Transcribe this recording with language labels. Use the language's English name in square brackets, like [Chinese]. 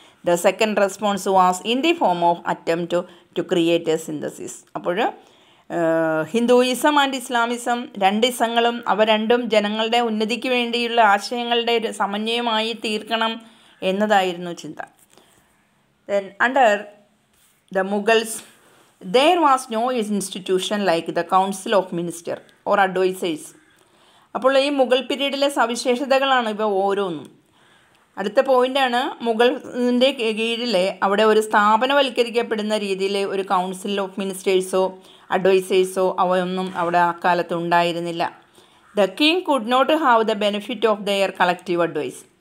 [English] The second response was in the form of attempt to create a synthesis. [Malayalam] അപ്പോൾ Hinduism and Islamism രണ്ട് ഇസങ്ങളും അവ രണ്ടും ജനങ്ങളുടെ ഉന്നതിക്ക് വേണ്ടിയുള്ള ആശയങ്ങളുടെ ഒരു സമന്വയമായി തീർക്കണം എന്നതായിരുന്നു ചിന്ത. [English] Then under the Mughals there was no institution like the council of minister or advisors. [Malayalam] അപ്പോൾ ഈ മുഗൾ പീരീഡിലെ സവിശേഷതകളാണ് ഇവ ഓരോന്നും. അടുത്ത പോയിൻ്റാണ് മുഗളിൻ്റെ കീഴിൽ അവിടെ ഒരു സ്ഥാപനവൽക്കരിക്കപ്പെടുന്ന രീതിയിൽ ഒരു കൗൺസിൽ ഓഫ് മിനിസ്റ്റേഴ്സോ അഡ്വൈസേഴ്സോ അവയൊന്നും അവിടെ അക്കാലത്ത് ഉണ്ടായിരുന്നില്ല. [English] The king could not have the benefit of their collective advice.